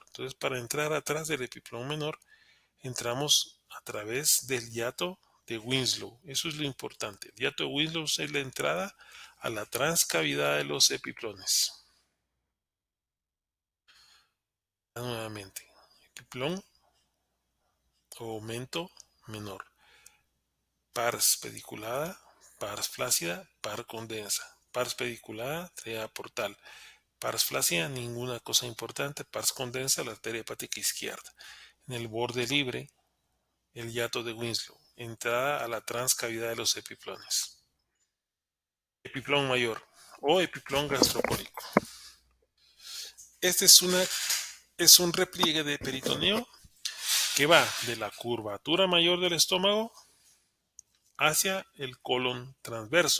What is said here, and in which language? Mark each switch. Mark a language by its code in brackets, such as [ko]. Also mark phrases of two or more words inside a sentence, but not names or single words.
[es] Entonces, para entrar atrás del epiplón menor, entramos a través del hiato de Winslow. Eso es lo importante. El hiato de Winslow es la entrada a la transcavidad de los epiplones. Nuevamente, epiplón o aumento menor. Pars pediculada, pars flácida, pars condensa. Pars pediculada, tríada portal. Pars flácida, ninguna cosa importante. Pars condensa, la arteria hepática izquierda. En el borde libre, el hiato de Winslow. Entrada a la transcavidad de los epiplones. Epiplón mayor o epiplón gastrocólico. Este es un repliegue de peritoneo que va de la curvatura mayor del estómago hacia el colon transverso.